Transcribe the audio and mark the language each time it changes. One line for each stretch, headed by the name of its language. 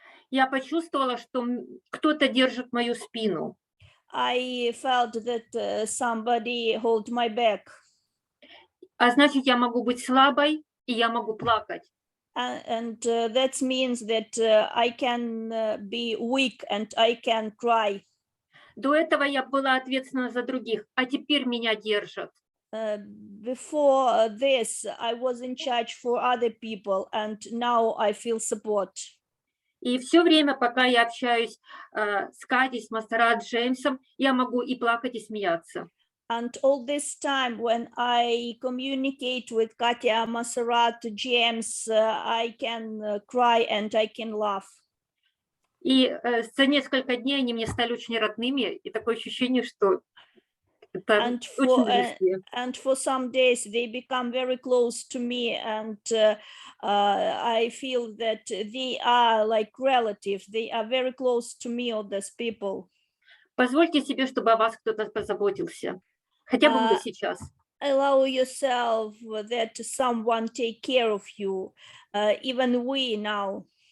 Russian: я почувствовала, что кто-то держит мою спину.
English: I felt that somebody hold my back.
Russian: А значит, я могу быть слабой, и я могу плакать.
English: And that means that I can be weak and I can cry.
Russian: До этого я была ответственна за других, а теперь меня держат.
English: Before this, I was in charge for other people, and now I feel support.
Russian: И все время, пока я общаюсь с Катей, с Масарат, с Джеймсом, я могу и плакать, и смеяться.
English: And all this time, when I communicate with Katya, Masarat, James, I can cry and I can laugh.
Russian: И за несколько дней они мне стали очень родными, и такое ощущение, что это очень близкие.
English: And for some days, they become very close to me, and I feel that they are like relatives. They are very close to me, all these people.
Russian: Позвольте себе, чтобы о вас кто-то позаботился. Хотя бы вы сейчас.
English: Allow yourself that someone take care of you, even we now.